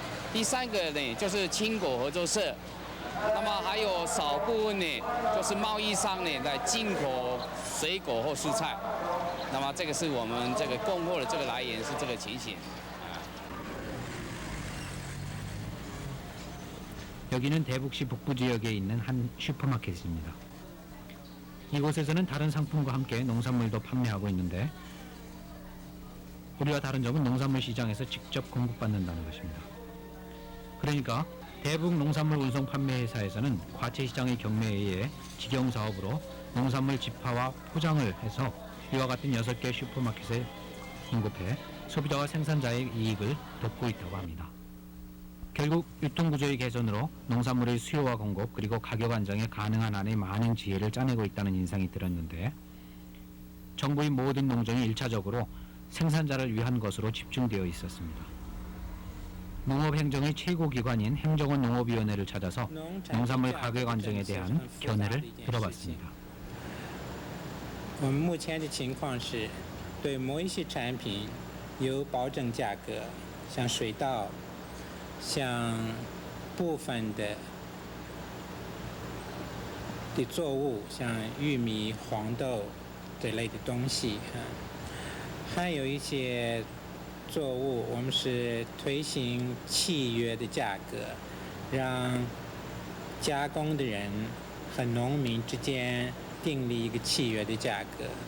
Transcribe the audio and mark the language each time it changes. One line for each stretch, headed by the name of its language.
Chinese: 第三个呢就是青果合作社。那么还有少部分呢，就是贸易商呢在进口水果或蔬菜。那么这个是我们这个供货的这个来源是这个情形。
Korean: 여기는 대북시 북부 지역에 있는 한 슈퍼마켓입니다. 이곳에서는 다른 상품과 함께 농산물도 판매하고 있는데 우리와 다른 점은 농산물 시장에서 직접 공급받는다는 것입니다. 그러니까 대북 농산물 운송 판매 회사에서는 과채시장의 경매에 의해 직영사업으로 농산물 집화와 포장을 해서 이와 같은 6개 슈퍼마켓에 공급해 소비자와 생산자의 이익을 돕고 있다고 합니다. 결국 유통구조의 개선으로 농산물의 수요와 공급 그리고 가격 안정에 가능한 한의 많은 지혜를 짜내고 있다는 인상이 들었는데 정부의 모든 농정이 1차적으로 생산자를 위한 것으로 집중되어 있었습니다. 농업행정의 최고기관인 행정원 농업위원회를 찾아서 농산물 가격 안정에 대한 견해를 들어봤습니다.
Chinese: 我们目前的情况是，对某一些产品有保证价格，像水稻，像部分的作物，像玉米、黄豆这类的东西还有一些作物，我们是推行契约的价格，让加工的人和农民之间订立一个契约的价格